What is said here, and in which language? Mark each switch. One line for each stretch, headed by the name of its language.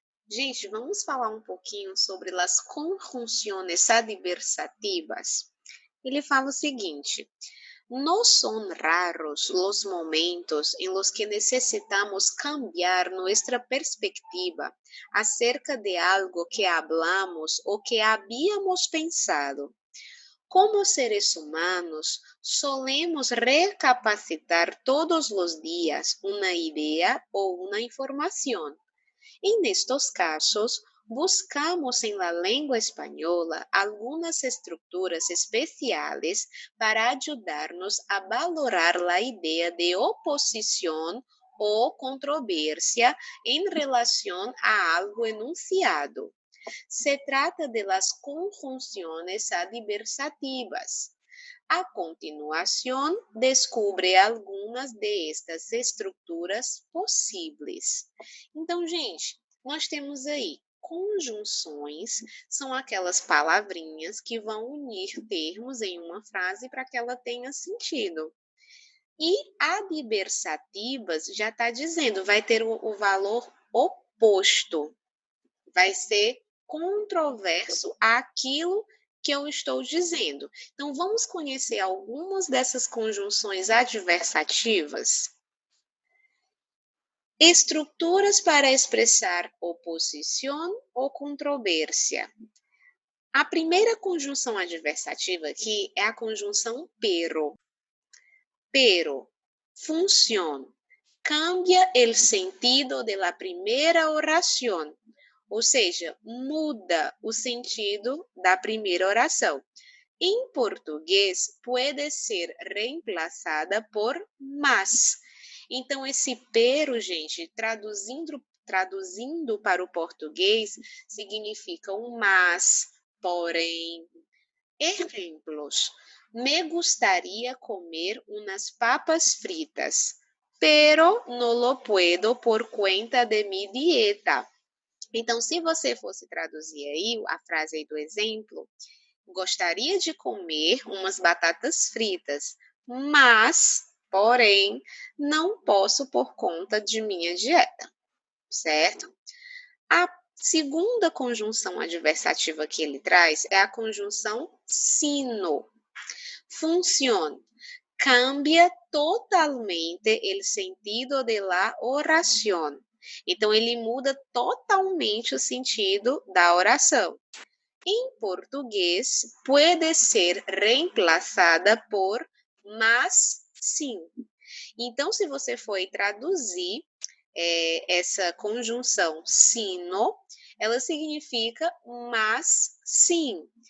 Portuguese: Gente, vamos falar um pouquinho sobre as conjunções adversativas. Ele fala o seguinte:
Spanish: no son raros los momentos en los que necesitamos cambiar nuestra perspectiva acerca de algo que hablamos o que habíamos pensado. Como seres humanos, solemos recapacitar todos los días una idea o una información. En estos casos, buscamos en la lengua española algunas estructuras especiales para ayudarnos a valorar la idea de oposición o controversia en relación a algo enunciado. Se trata de las conjunciones adversativas.
Portuguese: A continuação, descubre algumas de estas estruturas possíveis. Então, gente, nós temos aí conjunções, são aquelas palavrinhas que vão unir termos em uma frase para que ela tenha sentido. E adversativas já está dizendo, vai ter o valor oposto, vai ser controverso àquilo que eu estou dizendo. Então, vamos conhecer algumas dessas conjunções adversativas. Estruturas para expressar oposição ou controvérsia. A primeira conjunção adversativa aqui é a conjunção pero.
Spanish: Pero, función, cambia el sentido de la primera oración.
Portuguese: Ou seja, muda o sentido da primeira oração. Em português, pode ser reemplaçada por mas. Então, esse pero, gente, traduzindo para o português, significa um mas, porém. Exemplos.
Spanish: Me gustaría comer unas papas fritas, pero no lo puedo por cuenta de mi dieta.
Portuguese: Então, se você fosse traduzir aí a frase aí do exemplo, gostaria de comer umas batatas fritas, mas, porém, não posso por conta de minha dieta, certo? A segunda conjunção adversativa que ele traz é a conjunção sino.
Spanish: Función. Cambia totalmente el sentido de la oración.
Portuguese: Então, ele muda totalmente o sentido da oração. Em português, pode ser reemplaçada por mas sim. Então, se você for traduzir essa conjunção sino, ela significa mas sim.